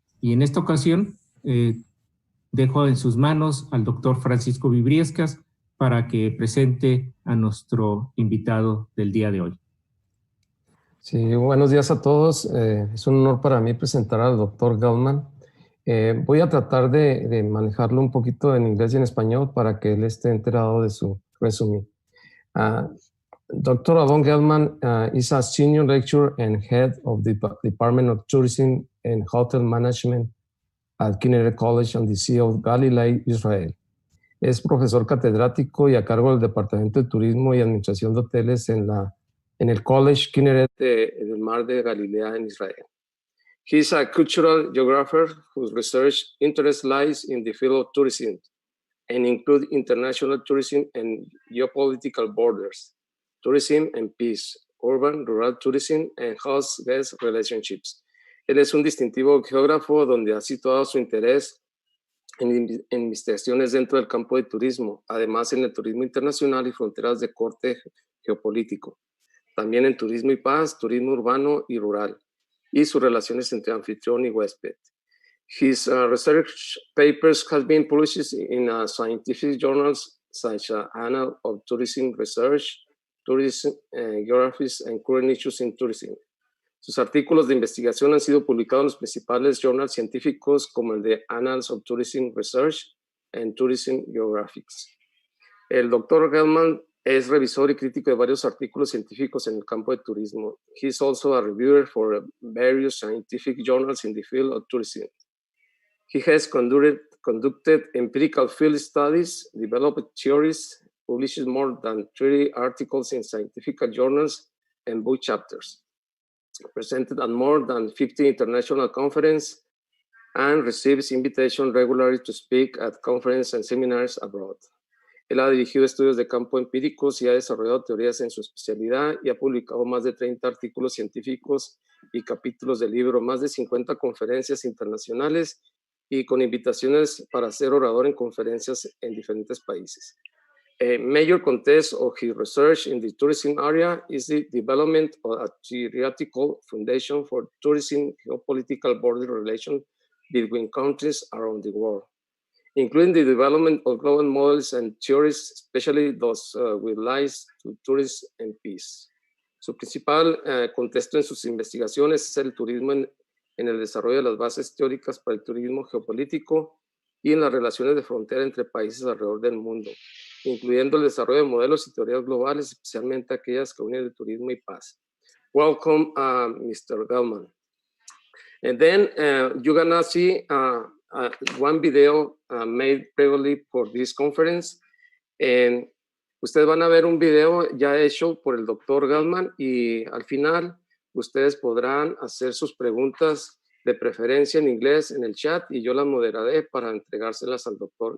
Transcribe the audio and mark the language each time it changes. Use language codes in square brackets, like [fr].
[es] Y en esta ocasión, dejo en sus manos al doctor Francisco Vibriescas para que presente a nuestro invitado del día de hoy. Sí, buenos días a todos. Es un honor para mí presentar al doctor Gelman. Voy a tratar de manejarlo un poquito en inglés y en español para que él esté enterado de su resumen. [en] Dr. Avon Gelman is a senior lecturer and head of the Department of Tourism and Hotel Management at Kinneret College on the Sea of Galilee, Israel. [es] Es profesor catedrático y a cargo del Departamento de Turismo y Administración de Hoteles en el College Kinneret del Mar de Galilea en Israel. [en] He is a cultural geographer whose research interest lies in the field of tourism and include international tourism and geopolitical borders, tourism and peace, urban-rural tourism, and host-guest relationships. [es] Él es un distintivo geógrafo donde ha situado su interés en investigaciones dentro del campo de turismo, además en el turismo internacional y fronteras de corte geopolítico. También en turismo y paz, turismo urbano y rural, y sus relaciones entre anfitrión y huésped. [en] His research papers have been published in scientific journals such as Annals of Tourism Research, Tourism Geographies, and Current Issues in Tourism. [es] Sus artículos de investigación han sido publicados en los principales journals científicos como el de Annals of Tourism Research and Tourism Geographics. El Dr. Gelman es revisor y crítico de varios artículos científicos en el campo de turismo. [en] He is also a reviewer for various scientific journals in the field of tourism. He has conducted empirical field studies, developed theories, published more than 30 articles in scientific journals and book chapters, presented at more than 50 international conferences, and receives invitations regularly to speak at conferences and seminars abroad. [es] Él ha dirigido estudios de campo empíricos y ha desarrollado teorías en su especialidad y ha publicado más de 30 artículos científicos y capítulos de libro, más de 50 conferencias internacionales y con invitaciones para ser orador en conferencias en diferentes países. [en] A major context of his research in the tourism area is the development of a theoretical foundation for tourism geopolitical border relations between countries around the world, including the development of global models and theories, especially those with lies to tourism and peace. [es] Su principal contexto en sus investigaciones es el turismo en el desarrollo de las bases teóricas para el turismo geopolítico y en las relaciones de frontera entre países alrededor del mundo, incluyendo el desarrollo de modelos y teorías globales, especialmente aquellas que unen el turismo y paz. [en] Welcome, Mr. Gelman. And then you're gonna see one video made previously for this conference. [es] And ustedes van a ver un video ya hecho por el Dr. Gelman y al final ustedes podrán hacer sus preguntas de preferencia en inglés en el chat y yo las moderaré para entregárselas al Dr.